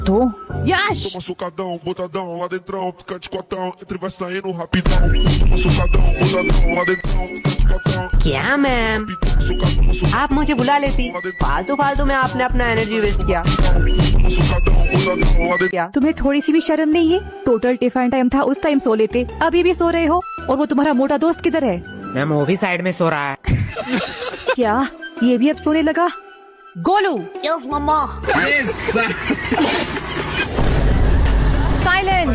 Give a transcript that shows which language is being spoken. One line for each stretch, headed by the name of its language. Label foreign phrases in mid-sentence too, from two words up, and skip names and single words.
Portuguese: Tô. Yash! Toma socadão, botadão, lá dentrão, fica de cotão, entre vai saindo rapidão. Toma socadão, botadão, lá dentrão, fica de cotão.
Hindi: क्या मैम,
Portuguese: Socadão, socadão,
Hindi: आप मुझे बुला लेती। फालतू फालतू में आपने अपना
English: energy waste
Hindi: किया।
Portuguese: socadão, botadão, lá dentro.
Hindi: तुम्हें थोड़ी सी भी शर्म नहीं है?
English: total tiffin time
Hindi: था, उस टाइम सो लेते, अभी भी सो रहे हो। और वो तुम्हारा मोटा दोस्त किधर है? मैम वो भी साइड में सो रहा है। क्या ये भी अब सोने लगा? गोलू,
English: yes mamma. साइलेंस।